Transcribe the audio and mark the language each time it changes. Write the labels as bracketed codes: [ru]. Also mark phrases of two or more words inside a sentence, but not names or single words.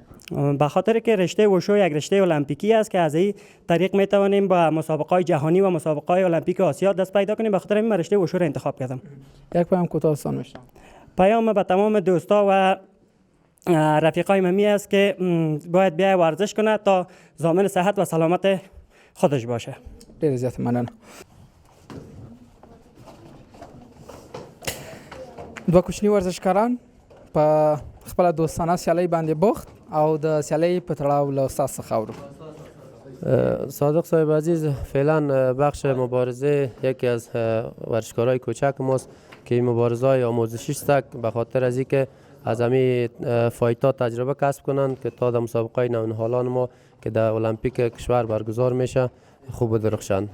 [fa] به خاطر که رشته وشو یک رشته المپیکی است که از این طریق می توانیم با مسابقات جهانی و مسابقات المپیک آسیا دست پیدا کنیم. به خاطر این رشته وشو را انتخاب کردم. یک پیام کوتاه میشم. پیام به تمام دوستا و رفیقای ممی است که باید بیای ورزش کنه تا ضامن صحت و سلامت خودش باشه. [ps] ډیر زیات مننه. دوه کوچني ورزشکاران په خپل دوستانه سیالۍ باندې بوخت او د سیالۍ په تړاو له استاد څخه اورو. [fa] صادق صاحب عزیز، فعلا بخش مبارزه یکی از ورزشکارای کوچک ماست که این مبارزه های آموزشی است، به خاطر از اینکه از همین فایتا تجربه کسب کنند که تا در مسابقه نوجوانان ما که در المپیک کشور برگزار میشه خوب درخشند.